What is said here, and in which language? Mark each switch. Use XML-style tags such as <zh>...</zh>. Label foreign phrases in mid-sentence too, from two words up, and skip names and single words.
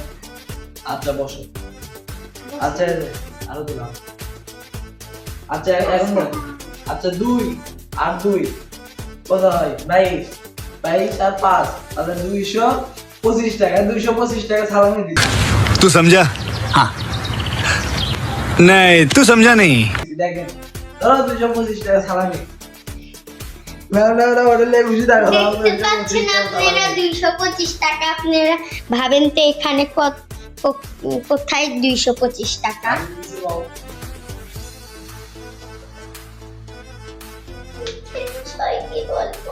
<bn>আচ্ছা বসো। আচ্ছা এই যে, আরো দিলাম। আচ্ছা এখন বল। আচ্ছা 2 আর 2 কত হয়? 22 22 আর 5 তাহলে 225 টাকা। 225 টাকা সালামি দিছি।</bn> <hi>तू समझा? हाँ नहीं तू समझा नहीं।</hi> <bn>দেখেন ধরো 225 টাকা সালামি। না না না ওটা লে খুশি থাকো। দেখতে পাচ্ছেন আপনারা 225 টাকা। আপনারা ভাবেন তো এখানে কোথায় 225 টাকা? কি বলবো?</bn>